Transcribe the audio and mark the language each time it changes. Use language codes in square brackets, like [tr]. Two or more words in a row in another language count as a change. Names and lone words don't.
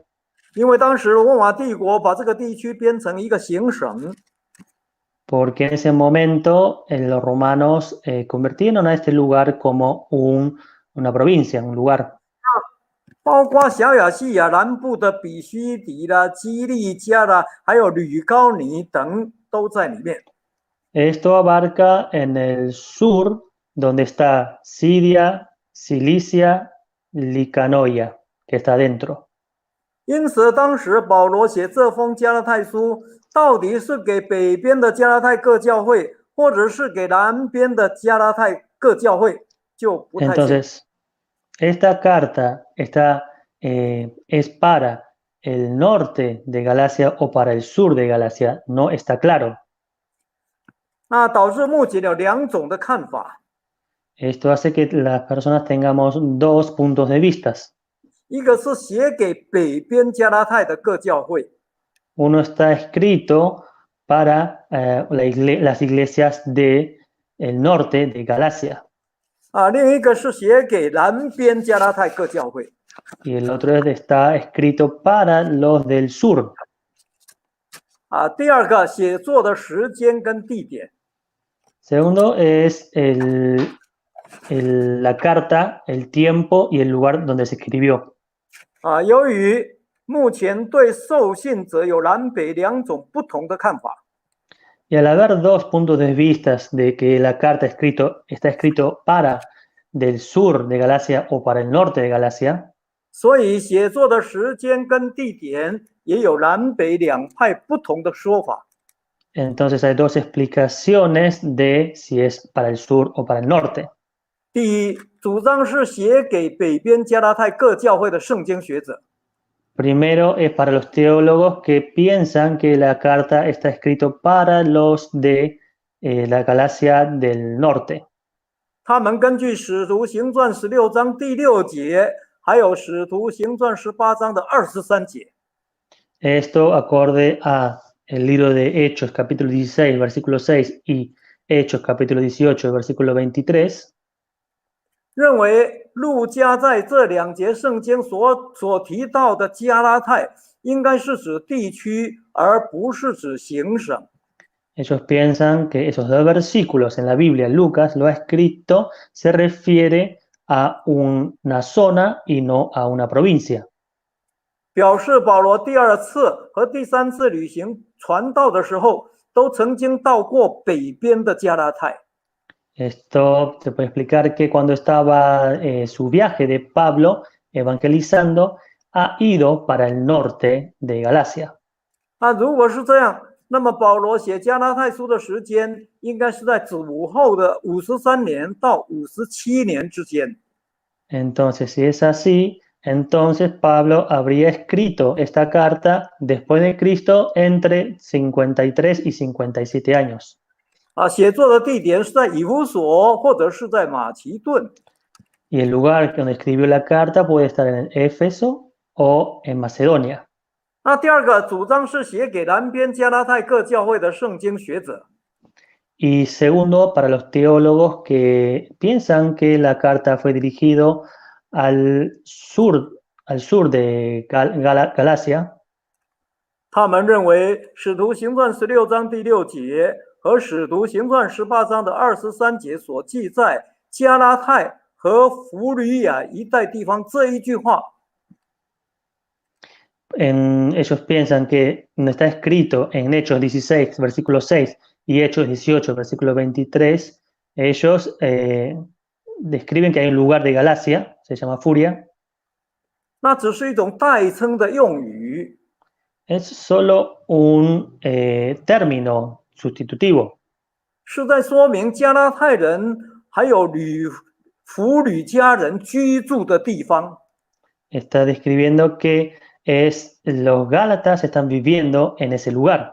[zh] 因为当时罗马帝国把这个地区编成一个行省， [es] porque en ese momento los romanos convirtieron a este lugar como una provincia, un lugar. [zh] 包括小亚细亚南部的比须底啦、基利加啦，还有吕高尼等都在里面。 [es] Esto abarca en el sur, donde está Siria, Cilicia, Licanoia, que está dentro. [zh] 因此，当时保罗写这封加拉太书，到底是给北边的加拉太各教会，或者是给南边的加拉太各教会，就不太清楚。 [es] Entonces, esta carta es para el norte de Galacia o para el sur de Galacia, no está claro. [zh] 导致目前有两种的看法， [es] Esto hace que las personas tengamos dos puntos de vista. [zh] 一个是写给北边加拉太的各教会， [es] Uno está escrito para las iglesias del norte de Galacia. [zh] 另一个是写给南边加拉太各教会。 [es] Y el otro está escrito para los del sur. [zh] 第二个写作的时间跟地点， [es] Segundo es la carta, el tiempo y el lugar donde se escribió. [zh] 由于目前对受信者有南北两种不同的看法， [es] Y al haber dos puntos de vista de que la carta está escrito para del sur de Galacia o para el norte de Galacia, [zh] 所以写作的时间跟地点也有南北两派不同的说法。 [es] entonces hay dos explicaciones de si es para el sur o para el norte. [zh] 第一，主张是写给北边加拉太各教会的圣经学者， [es] Primero es para los teólogos que piensan que la carta está escrito para los de la Galacia del norte. [zh] 他们根据《使徒行传》16章第6节，还有《使徒行传》18章的23节， [es] Esto acorde a el libro de Hechos capítulo 16 versículo 6 y Hechos capítulo 18 versículo 23, [zh] 认为路加在这两节圣经所提到的加拉太，应该是指地区，而不是指行省。 [es] ellos piensan que esos dos versículos en la Biblia, Lucas lo ha escrito, se refiere a una zona y no a una provincia. [zh] 表示保罗第二次和第三次旅行传道的时候，都曾经到过北边的加拉太。 [es] Esto se puede explicar que cuando estaba su viaje de Pablo evangelizando, ha ido para el norte de Galacia. [zh] 如果是这样，那么保罗写加拉太书的时间应该是在主后的53年到57年之间。 [es] Entonces, si es así, entonces Pablo habría escrito esta carta después de Cristo entre 53 y 57 años. [zh] 写作的地点是在以弗所或者是在马其顿。 [es] Y el lugar donde escribió la carta puede estar en Éfeso o en Macedonia. [zh] 第二个主张是写给南边加拉太各教会的圣经学者。 [es] Y segundo, para los teólogos que piensan que la carta fue dirigido al sur de Galacia, [zh] 他们认为《使徒行传》16章第6节和《使徒行传》18章的23节所记载加拉太和弗吕亚一带地方这一句话， [es] ellos piensan que no está escrito en Hechos 16, versículo 6 y Hechos 18, versículo 23, ellos describen que hay un lugar de Galacia, se llama Furia. [zh] 那只是一种代称的用语， [es] Es solo un término sustitutivo. [zh] 是在说明加拉太人还有弗吕家人居住的地方。 [es] está describiendo que los Gálatas están viviendo en ese lugar.